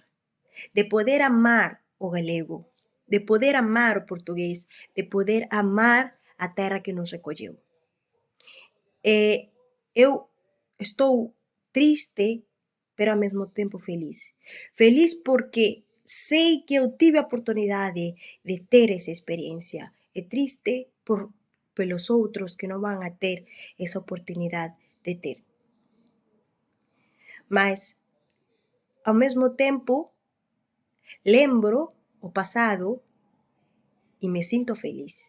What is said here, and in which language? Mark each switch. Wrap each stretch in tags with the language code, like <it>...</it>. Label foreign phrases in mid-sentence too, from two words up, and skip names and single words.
<pt>De poder amar o galego, de poder amar o portugués, de poder amar a terra que nos recolheu. Eu estou triste, pero ao mesmo tempo feliz.</pt> <gl>Feliz porque sei que eu tive a oportunidade de ter esa experiencia. E triste pelos outros que non van a ter esa oportunidade de ter.</gl> <pt>Mas, ao mesmo tempo, lembro o pasado e me sinto feliz.</pt>